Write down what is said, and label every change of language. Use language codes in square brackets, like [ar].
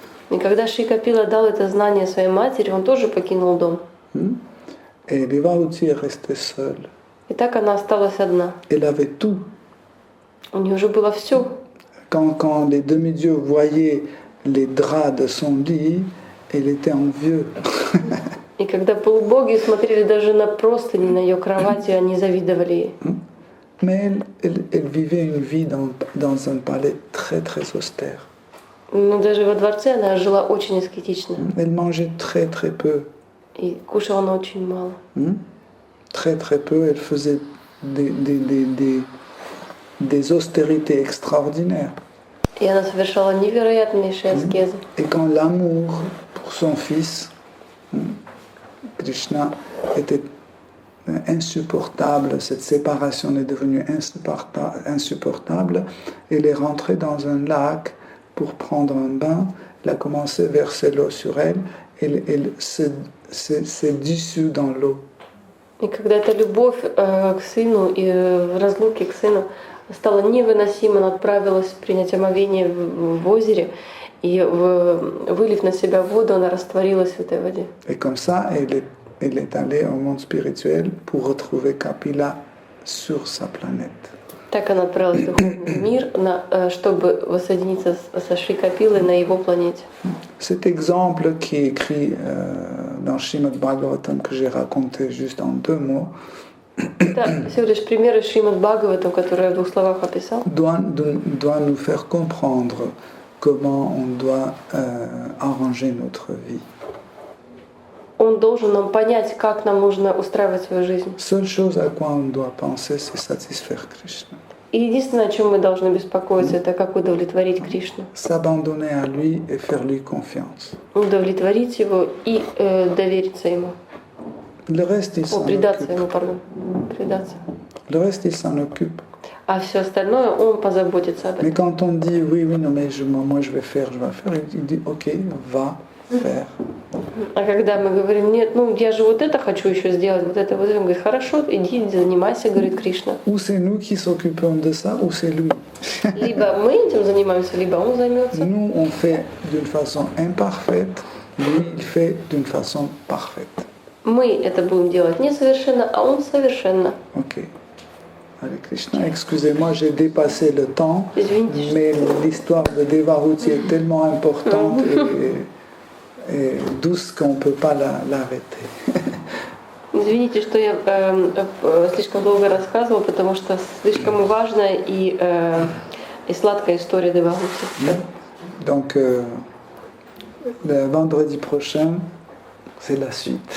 [ru] И когда Шикапила дал это знание своей матери, он тоже покинул дом. [fr] Et Devahuti est restée seule. [ru] И так она осталась одна. [fr] Elle avait tout. [ru] У нее уже было все. [fr] Quand les demi-dieux voyaient les draps de son lit, elle était envieuse. [ru] И когда полубоги смотрели даже на простыни, на ее кровати, они завидовали ей. [fr] Mais elle vivait une vie dans un palais très très austère. [ru] Но даже во дворце она жила очень аскетично. [fr] Elle mangeait très très peu. [ru] И кушала она очень мало. [fr] Très très peu. Elle faisait des austérités extraordinaires. [ru] И она совершала невероятнейшие аскезы. [fr] Et quand l'amour pour son fils, Krishna, était insupportable, cette séparation est devenue insupportable, elle est rentrée dans un lac pour prendre un bain, elle a commencé à verser l'eau sur elle, elle s'est dissoute dans l'eau. [ru] И когда эта любовь к сыну и в разлуке к сыну стала невыносима, она отправилась принять омовение в озере, и вылив на себя воду, она растворилась в этой воде. [fr] Et comme ça, elle est allée au monde spirituel pour retrouver Kapila sur sa planète. [ru] Так она отправилась в духовный мир, чтобы воссоединиться со Шри Капилой на его планете. [fr] Cet exemple qui est écrit dans Srimad Bhagavatam que j'ai raconté juste en 2 mots, [ru] Это всего лишь пример из Шримад Бхагаватам, который я в 2 словах описал. [fr] doit nous faire comprendre comment on doit arranger notre vie. [ru] Он должен нам понять, как нам нужно устраивать свою жизнь. [fr] Seule chose à quoi on doit penser, c'est satisfaire Krishna. [ru] И единственное, о чем мы должны беспокоиться, это как удовлетворить Кришну. [fr] S'abandonner à lui et faire lui confiance. [ru] Удовлетворить его и довериться ему. [fr] Le reste, il s'en [ru] Предаться [fr] occupe. [ru] ему, пардon. Предаться. [fr] Le reste, il s'en occupe. [ru] А все остальное он позаботится об [fr] Mais [ru] этом. [fr] quand on dit oui, non, mais moi je vais faire, il dit ok, va faire. [ru] А когда мы говорим, нет, ну я же вот это хочу еще сделать, вот это, он говорит, хорошо, иди, занимайся, говорит Кришна. [fr] Ou c'est nous qui s'occupons de ça, ou c'est lui. [ru] Либо мы этим занимаемся, либо он займется. [fr] Nous, on fait d'une façon imparfaite, lui, il fait d'une façon parfaite. [ru] Мы это будем делать несовершенно, а он совершенно. [fr] Ok. Hare Krishna, excusez-moi, j'ai dépassé le temps, [ru] Извините, [fr] mais l'histoire de Devahuti est tellement importante et douce qu'on ne peut pas l'arrêter. [ru] Извините, что я слишком долго рассказывала, потому что слишком важная и сладкая история Девахути. [fr] Donc, le vendredi prochain, c'est la suite.